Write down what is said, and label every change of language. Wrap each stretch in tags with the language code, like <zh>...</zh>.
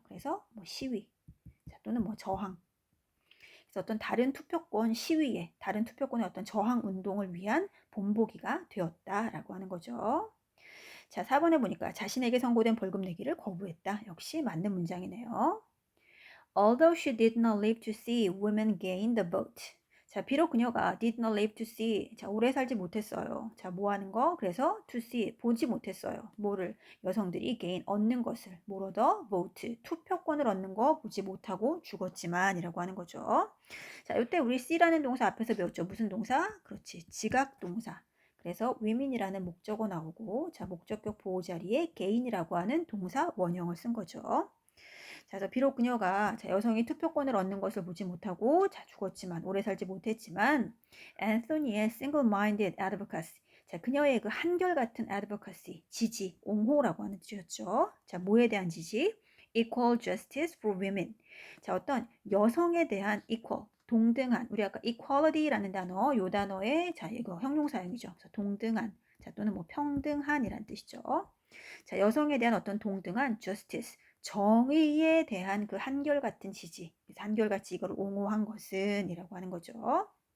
<ko>그래서 뭐 시위, 자, 또는 뭐 저항. 그래서 어떤 다른 투표권 시위에, 다른 투표권의 어떤 저항 운동을 위한 본보기가 되었다라고 하는 거죠. 자, 4번에 보니까 자신에게 선고된 벌금 내기를 거부했다. 역시 맞는 문장이네요.</ko> <en>Although she did not live to see women gain the vote.</en> <ko>자, 비록 그녀가</ko> <en>did not live to see.</en> <ko>자, 오래 살지 못했어요. 자, 뭐 하는 거? 그래서 to see, 보지 못했어요. 뭐를? 여성들이 gain, 얻는 것을. 뭘 얻어? vote, 투표권을 얻는 거 보지 못하고 죽었지만 이라고 하는 거죠. 자, 이때 우리 C라는 동사 앞에서 배웠죠. 무슨 동사? 그렇지. 지각 동사. 그래서 women이라는 목적어 나오고, 자, 목적격 보호 자리에 gain이라고 하는 동사 원형을 쓴 거죠. 자, 그래서 비록 그녀가 여성이 투표권을 얻는 것을 보지 못하고 죽었지만 오래 살지 못했지만 앤소니의</ko> <en>single-minded advocacy,</en> <ko>자, 그녀의 그 한결같은 advocacy, 지지, 옹호라고 하는 뜻이었죠. 자, 뭐에 대한 지지?</ko> <en>Equal justice for women.</en> <ko>자, 어떤 여성에 대한 equal, 동등한, 우리 아까 equality라는 단어, 요 단어의 자, 이거 형용사형이죠. 그래서 동등한, 자, 또는 뭐 평등한이란 뜻이죠. 자, 여성에 대한 어떤 동등한 justice, 정의에 대한 그 한결같은 지지, 한결같이 이걸 옹호한 것은 이라고 하는 거죠.</ko>